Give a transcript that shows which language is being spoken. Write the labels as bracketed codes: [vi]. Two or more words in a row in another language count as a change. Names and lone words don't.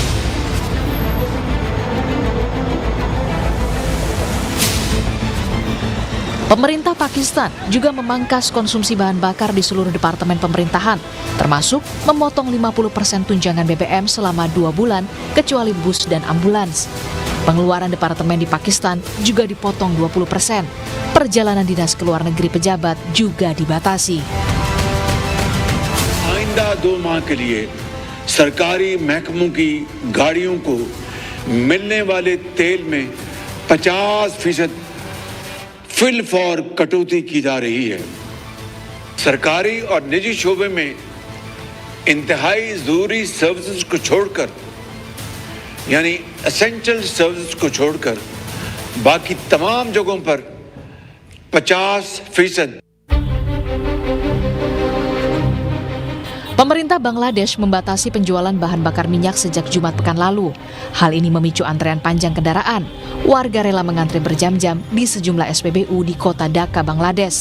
[id] Pemerintah Pakistan juga memangkas konsumsi bahan bakar di seluruh departemen pemerintahan, termasuk memotong 50% tunjangan BBM selama 2 bulan kecuali bus dan ambulans. Pengeluaran departemen di Pakistan juga dipotong 20%. Perjalanan dinas ke luar negeri pejabat juga dibatasi. [ur] آئندہ 2 ماہ کے لیے سرکاری محکموں کی گاڑیوں کو ملنے والے تیل میں 50% فی الفور کٹوتی کی جا رہی ہے. سرکاری اور نجی شعبے میں انتہائی ضروری سروسز کو چھوڑ کر یعنی [en] essential services [ur] کو چھوڑ کر باقی تمام جگہوں پر 50%. [id] Pemerintah Bangladesh membatasi penjualan bahan bakar minyak sejak Jumat pekan lalu. Hal ini memicu antrean panjang kendaraan. Warga rela mengantre berjam-jam di sejumlah SPBU di kota Dhaka, Bangladesh.